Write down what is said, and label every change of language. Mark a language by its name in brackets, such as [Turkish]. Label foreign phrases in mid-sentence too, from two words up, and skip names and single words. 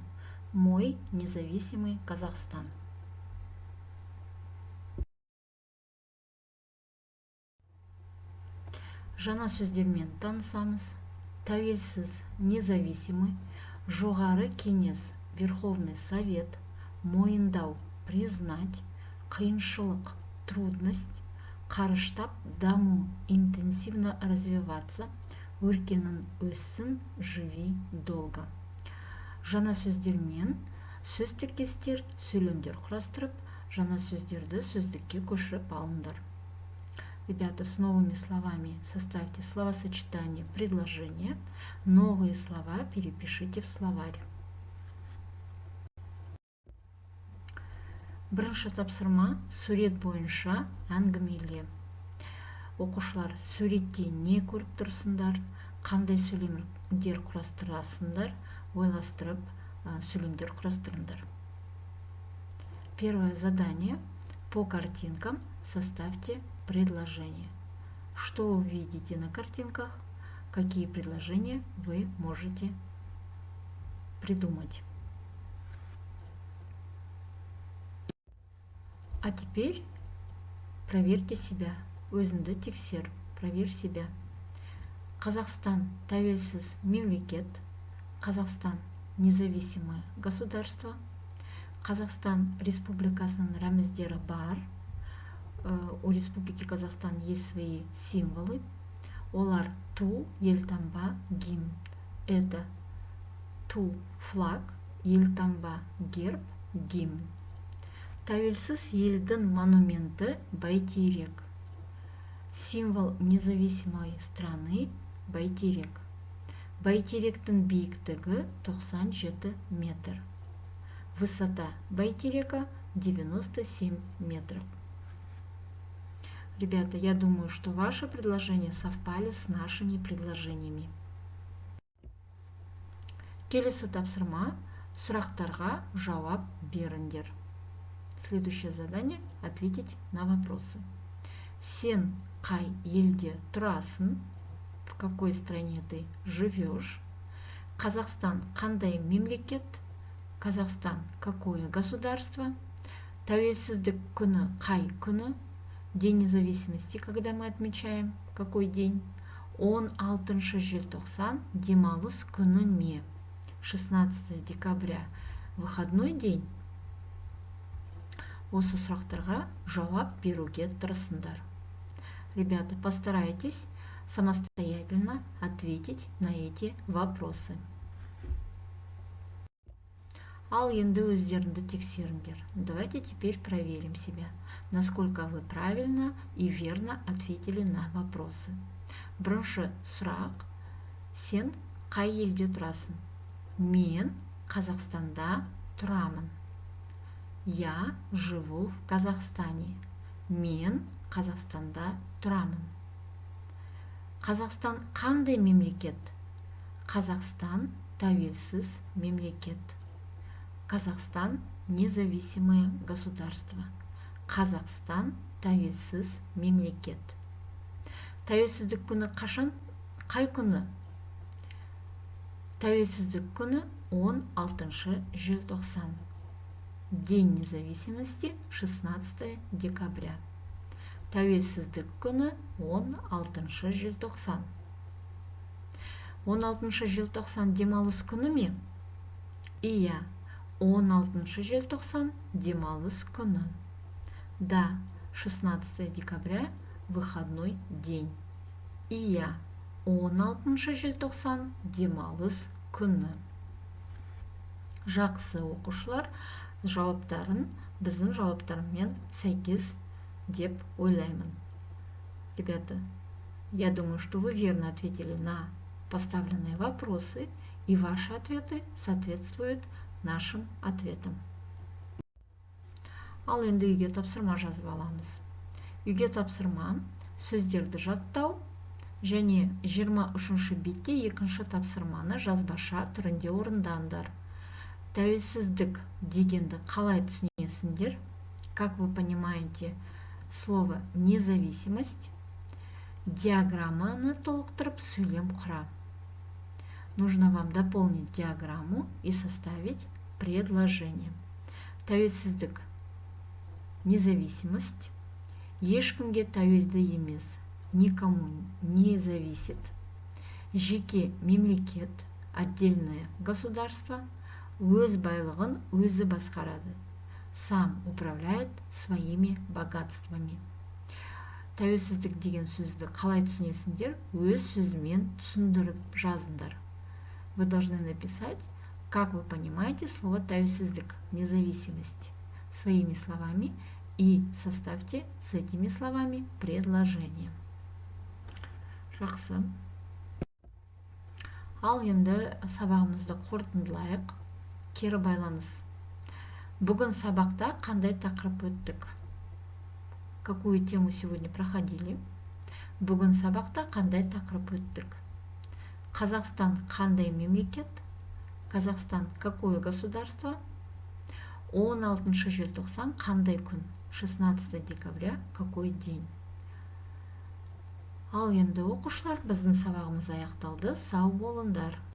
[Russian] Мой независимый Казахстан. [Kazakh] Жаңа сөздермен танысамыз. Тәуелсіз, независимый, жоғары кеңес, [Russian] Верховный Совет, [Kazakh] мойындау, признать, қиыншылық, трудность, қарыштап, даму, [Russian] интенсивно развиваться, [Kazakh] өркенін өссін, [Russian] живи долго. [Kazakh] Жаңа сөздермен сөз тіркестер, сөйлемдер құрастырып, жаңа сөздерді сөздікке көшіріп алыңдар. [Russian] Ребята, с новыми словами составьте словосочетание, предложение. Новые слова перепишите в словарь. [Kazakh] Бірінші тапсырма сурет бойынша әңгімеле. Оқушылар, суретте не көріп тұрсыңдар, қандай сөйлемдер құрастырасыңдар, ойластырып сөйлемдер құрастырыңдар. [Russian] Первое задание. По картинкам составьте предложение. Что вы видите на картинках? Какие предложения вы можете придумать? А теперь проверьте себя. [Kazakh] Өзіңді тексер, [Russian] проверь себя. [Kazakh] Казахстан тәуелсіз мемлекет. [Russian] Казахстан независимое государство. [Kazakh] Казахстан республикасының рәміздері бар. [Russian] У Республики Казахстан есть свои символы. [Kazakh] Олар ту, елтаңба, гимн. [Russian] Это ту флаг, елтаңба герб, гимн. [Kazakh] Тәуелсіз елдің монументі Бәйтерек. [Russian] Символ независимой страны Бәйтерек. [Kazakh] Бәйтеректің биіктігі 97 метр. [Russian] Высота Бәйтерека 97 метров. Ребята, я думаю, что ваши предложения совпали с нашими предложениями. [Kazakh] Келесі тапсырма, сұрақтарға жауап беріңдер. [Russian] Следующее задание – ответить на вопросы. [Kazakh] Сен қай елде тұрасың? [Russian] В какой стране ты живешь? [Kazakh] Казахстан қандай мемлекет? [Russian] Казахстан какое государство? [Kazakh] Тәуелсіздік күні қай күні? [Russian] День независимости, когда мы отмечаем, какой день? [Kazakh] 16 желтоқсан демалыс күні ме? [Russian] 16 декабря выходной день? [Kazakh] Осы сұрақтарға жауап беруге тырысыңдар. [Russian] Ребята, постарайтесь самостоятельно ответить на эти вопросы. [Kazakh] Ал енді өздеріңді тексеріңдер. [Russian] Давайте теперь проверим себя, насколько вы правильно и верно ответили на вопросы. [Kazakh] Бірінші сұрақ. Сен қай елде тұрасың? Мен Қазақстанда тұрамын. [Russian] Я живу в Казахстане. [Kazakh] Мен Қазақстанда тұрамын. Қазақстан қандай мемлекет? Қазақстан тәуелсіз мемлекет. [Russian] Казахстан независимое государство. [Kazakh] Казахстан тәуелсіз мемлекет. Тәуелсіздік күні қашан? Қай күні? Тәуелсіздік күні 16 желтоқсан. [Russian] День независимости 16 декабря. [Kazakh] Тәуелсіздік күні 16 желтоқсан. 16 желтоқсан демалыс күні ме? Иә, 16 желтоқсан демалыс күні. [Russian] Да, 16 декабря выходной день. [Kazakh] Иә, 16 желтоқсан демалыс күні. Жақсы оқушылар, жауаптарын біздің жауаптармен сәйкес деп ойлаймын. [Russian] Ребята, я думаю, что вы верно ответили на поставленные вопросы, и ваши ответы соответствуют нашим ответам. [Kazakh] Ал енді үйге тапсырма жазып аламыз. Үйге тапсырма сөздерді жаттау және 23-ші бетте екінші тапсырманы жазбаша түрінде орындаңдар. Тәуелсіздік дегенді қалай түсінесіңдер? [Russian] Как вы понимаете слово независимость? [Kazakh] диаграмманы толықтырып сөйлем құра. [Russian] Нужно вам дополнить диаграмму и составить предложение. [Kazakh] Тәуелсіздік, независимость, ешкімге тәуелді емес, [Russian] никому не зависит. [Kazakh] Жеке мемлекет, [Russian] отдельное государство, [Kazakh] өз байлығын өзі басқарады. [Russian] Сам управляет своими богатствами. [Kazakh] Тәуелсіздік деген сөзді қалай түсінесіңдер? Өз сөзімен түсіндіріп жазыңдар. [Russian] Вы должны написать, как вы понимаете слово тәуелсіздік, независимость, своими словами, и составьте с этими словами предложение. [Kazakh] Жақсы. Ал енді сабағымызды қорытындылайық. Кері байланыс. Бүгін сабақта қандай тақырып өттік? [Russian] Какую тему сегодня проходили? [Kazakh] Бүгін сабақта қандай тақырып өттік? Қазақстан қандай мемлекет? [Russian] Казахстан какое государство? [Kazakh] 16 желтоқсан қандай күн? [Russian] 16 декабря какой день? [Kazakh] Ал енді оқушылар, біздің сабағымыз аяқталды. Сау болыңдар.